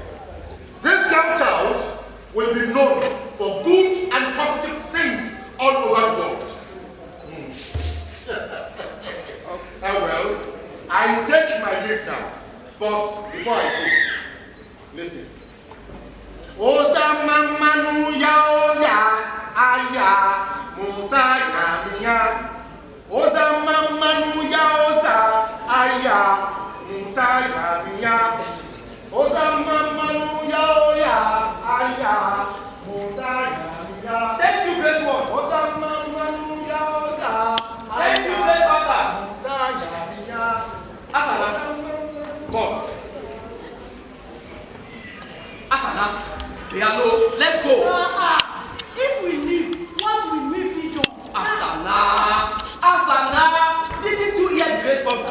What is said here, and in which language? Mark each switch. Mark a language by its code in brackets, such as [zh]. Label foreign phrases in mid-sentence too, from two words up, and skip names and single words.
[en] This young child will be known for good and positive things all over the world. Well, I take my leave now. But before I go, Listen. Oza manu ya oya aya mutaya miya. Oza manu ya oza aya mutaya miya. Oza manu ya oya aya mutaya miya. Thank you, great one. Oza manu ya oza Thank you, great father. mutaya miya. Asana, come. Asana, Diallo, let's go. If we leave, what will we feed on? Asana, Asana, didn't you hear the great father?